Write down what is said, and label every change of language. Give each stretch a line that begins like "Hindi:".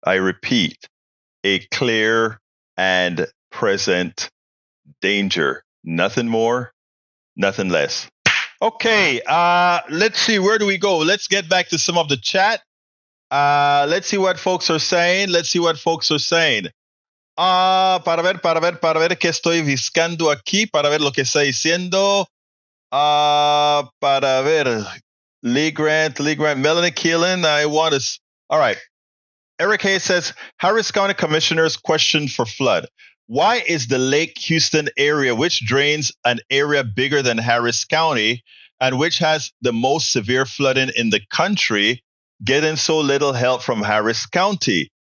English: I repeat, a clear and present danger. Nothing more, nothing less. Okay, let's see. Where do we go? Let's get back to some of the chat. Let's see what folks are saying.
Spanish: Para ver qué estoy buscando aquí, para ver lo que está diciendo. Para ver.
English: Lee Grant, Melanie Keelan, all right. Eric Hayes says, Harris County commissioners questioned for flood. Why is the Lake Houston area, which drains an area bigger than Harris County and which has the most severe flooding in the country, getting so little help from Harris County?